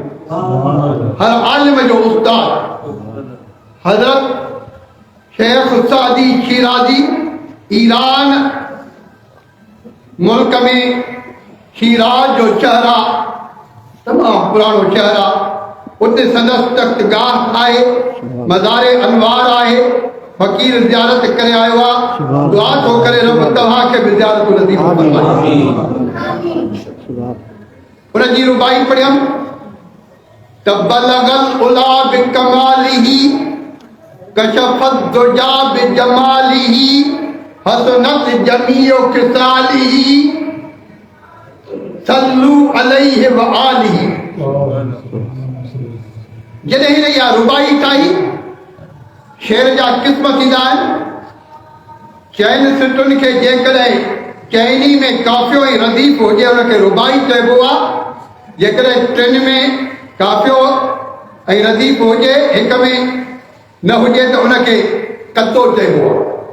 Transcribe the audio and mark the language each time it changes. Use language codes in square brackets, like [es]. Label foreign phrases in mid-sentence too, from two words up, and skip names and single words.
[sd] हर आलिम जो उस्ताद हज़रत शेख सादी शिराज़ी ईरान मुल्क में शिराज जो शहर आहे, तमामु पुराणो शहर आहे। उते संदसि तख्तगाह आहे, मज़ारे अनवार आहे। फ़क़ीर ज़ियारत करे आयो आहे। दुआ थो करे रब तव्हांखे बि ज़ियारत नसीब फरमाए। उन जी रुबाई पढ़ियमि त [ar] بلغ العلى بكماله كشف الدجى بجماله حسنت جميع خصاله صلوا عليه وآله. [sd] जॾहिं हिन इहा रुबाई ठाही, शेर जा क़िस्म थींदा आहिनि। चइनि सिटुनि खे जेकॾहिं चइनी में काफ़ियो ऐं रदीफ़ हुजे उनखे रुबाई चइबो आहे। जेकॾहिं टिनि में काफ़ियो ऐं रदीफ़ हुजे, हिक में न हुजे त उनखे कतो चइबो आहे।